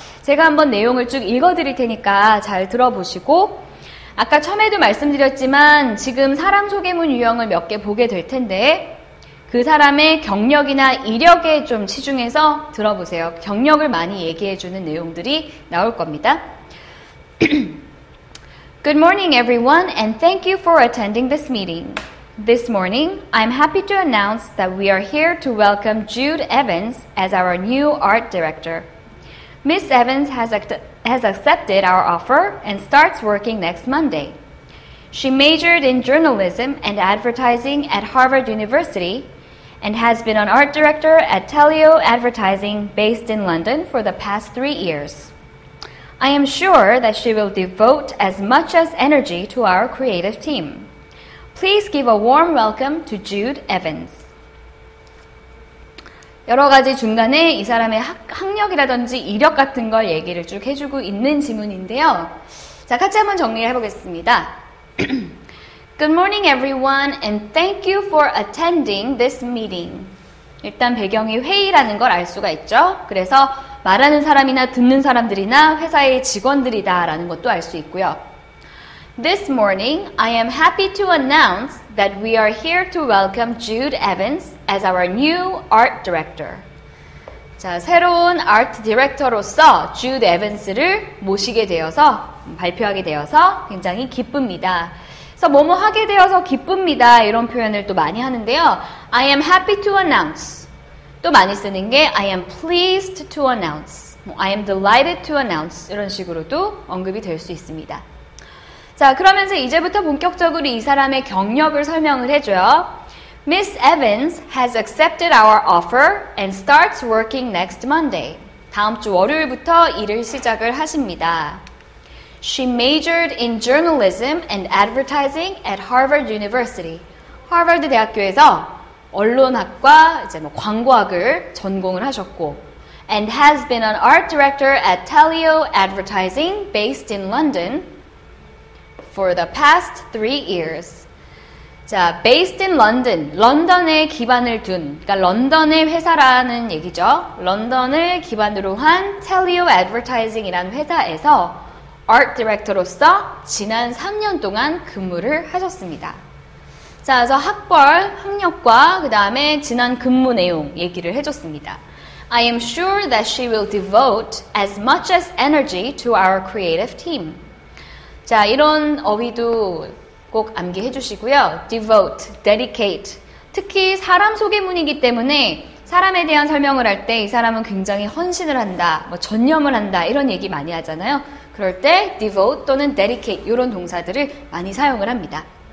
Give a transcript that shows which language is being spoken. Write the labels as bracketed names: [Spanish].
[Korean] 제가 한번 내용을 쭉 읽어드릴 테니까 잘 들어보시고 아까 처음에도 말씀드렸지만 지금 사람 소개문 유형을 몇 개 보게 될 텐데 그 사람의 경력이나 이력에 좀 치중해서 들어보세요. 경력을 많이 얘기해주는 내용들이 나올 겁니다. [English] Good morning everyone and thank you for attending this meeting. This morning, I'm happy to announce that we are here to welcome Jude Evans as our new art director. Miss Evans has accepted our offer and starts working next Monday. She majored in journalism and advertising at Harvard University and has been an art director at Telio Advertising based in London for the past 3 years. I am sure that she will devote as much as energy to our creative team. Please give a warm welcome to Jude Evans. [Korean] 여러 가지 중간에 이 사람의 학력이라든지 이력 같은 걸 얘기를 쭉 해주고 있는 지문인데요. 자, 같이 한번 정리를 해보겠습니다. [English] Good morning everyone and thank you for attending this meeting. [Korean] 일단 배경이 회의라는 걸 알 수가 있죠. 그래서 말하는 사람이나 듣는 사람들이나 회사의 직원들이다 라는 것도 알 수 있고요. [English] This morning, I am happy to announce that we are here to welcome Jude Evans as our new art director. [Korean] 자, 새로운 아트 디렉터로서 주드 에반스를 모시게 되어서 발표하게 되어서 굉장히 기쁩니다. 그래서 뭐뭐 하게 되어서 기쁩니다. 이런 표현을 또 많이 하는데요. [English] I am happy to announce. 또 많이 쓰는 게 I am pleased to announce. I am delighted to announce. [Korean] 이런 식으로도 언급이 될 수 있습니다. 자, 그러면서 이제부터 본격적으로 이 사람의 경력을 설명을 해줘요. [English] Miss Evans has accepted our offer and starts working next Monday. [Korean] 다음 주 월요일부터 일을 시작을 하십니다. [English] She majored in journalism and advertising at Harvard University. [Korean] 하버드 대학교에서 언론학과 이제 광고학을 전공을 하셨고, [English] and has been an art director at Telio Advertising based in London for the past 3 years. [Korean] 자, [English] based in London, [Korean] 런던에 기반을 둔, 그러니까 런던의 회사라는 얘기죠. 런던을 기반으로 한 Telio Advertising이라는 회사에서 Art Director로서 지난 3년 동안 근무를 하셨습니다. 자, 그래서 학벌, 학력과 그 다음에 지난 근무 내용 얘기를 해줬습니다. [English] I am sure that she will devote as much as energy to our creative team. [Korean] 자, 이런 어휘도 꼭 암기해 주시고요. [English] devote, dedicate. [Korean] 특히 사람 소개문이기 때문에 사람에 대한 설명을 할 때 이 사람은 굉장히 헌신을 한다, 뭐 전념을 한다 이런 얘기 많이 하잖아요. 그럴 때 devote 또는 dedicate 이런 동사들을 많이 사용을 합니다.